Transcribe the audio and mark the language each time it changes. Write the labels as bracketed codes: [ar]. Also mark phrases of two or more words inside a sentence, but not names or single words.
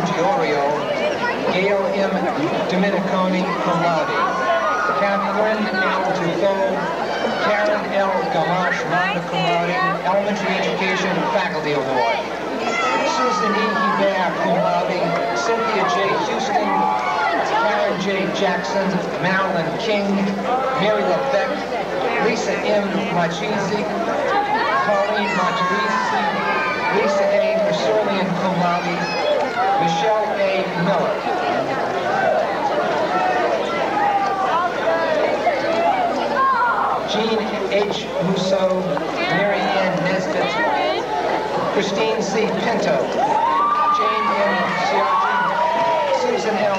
[en] Diorio, Gail M. Dominiconi, [la] cum laude. [en] Catherine L. Dufault, Karen L. Gamache, [la] magna cum laude, [en] Elementary Education Faculty Award. Susan E. Hebert, [la] cum laude, [en] Cynthia J. Houston, Karen J. Jackson, Marilyn King, Mary LaBeck, Lisa M. Machisi, Pauline Matarisi, Lisa A. Versurlian, [la] cum laude, [en] Michelle A. Miller. Jean H. Musso, Mary Ann Nesbitt, Christine C. Pinto, Jane M. Ciardi, Susan L.